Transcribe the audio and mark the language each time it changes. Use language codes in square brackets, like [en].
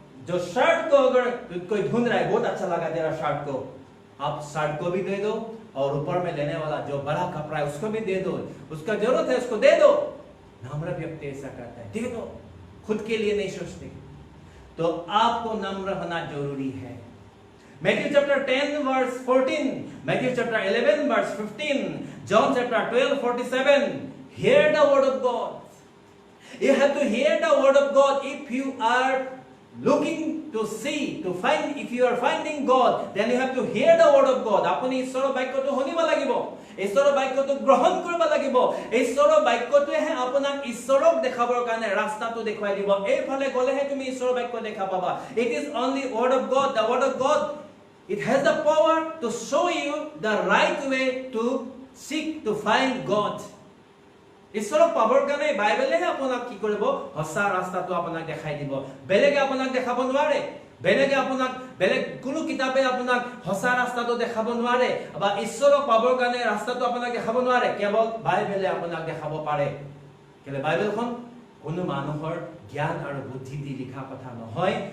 [hi] जो शर्ट को अगर कोई ढूंढ रहा है बहुत अच्छा लगा तेरा शर्ट को आप शर्ट को भी दे दो और ऊपर में लेने वाला जो बड़ा कपड़ा है उसको भी दे दो उसका जरूरत है उसको दे दो नम्र व्यक्ति ऐसा करता है दे दो खुद के लिए नहीं सोचते तो आपको नम्र होना जरूरी है [en] Matthew chapter 10 verse 14 Matthew chapter 11 verse 15 John chapter 12:47 hear the word of God You have to hear the word of God. If you are looking to see, to find, if you are finding God, then you have to hear the word of God. [as] আপুনি ঈশ্বৰৰ বাক্যটো শুনিব লাগিব, ঈশ্বৰৰ বাক্যটো গ্ৰহণ কৰিব লাগিব। ঈশ্বৰৰ বাক্যটোহে আপোনাক ঈশ্বৰক দেখাবৰ কাৰণে ৰাস্তাটো দেখুৱাই দিব। এইফালে গলেহে তুমি ঈশ্বৰৰ বাক্য দেখা পাবা। [en] It is only word of God. The word of God, it has the power to show you the right way to seek, to find God. [as] ঈশ্বৰক পাবৰ কাৰণে বাইবেলেহে আপোনাক কি কৰিব? সঁচা ৰাস্তাটো আপোনাক দেখাই দিব। বেলেগে আপোনাক দেখাব নোৱাৰে। বেলেগ কোনো কিতাপে আপোনাক সঁচা ৰাস্তাটো দেখাব নোৱাৰে, বা ঈশ্বৰক পাবৰ কাৰণে ৰাস্তাটো আপোনাক দেখাব নোৱাৰে। কেৱল বাইবেলে আপোনাক দেখাব পাৰে। কেলে বাইবেলখন কোনো মানুহৰ জ্ঞান আৰু বুদ্ধি দি লিখা কথা নহয়।